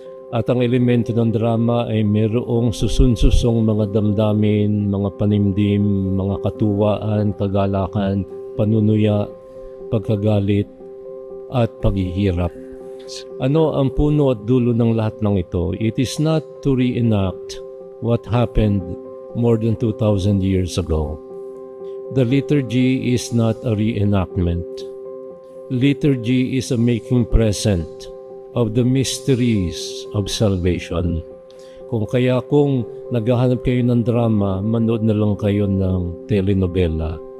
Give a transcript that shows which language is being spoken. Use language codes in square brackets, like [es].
[tl] At ang elemento ng drama ay mayroong susun-susong mga damdamin, mga panimdim, mga katuwaan, kagalakan, panunuya, pagkagalit, at paghihirap. Ano ang puno at dulo ng lahat ng ito? [en] It is not to reenact what happened more than 2,000 years ago. The liturgy is not a reenactment. Liturgy is a making present of the mysteries of salvation. [tl] Kung naghahanap kayo ng drama, manood na lang kayo ng telenovela.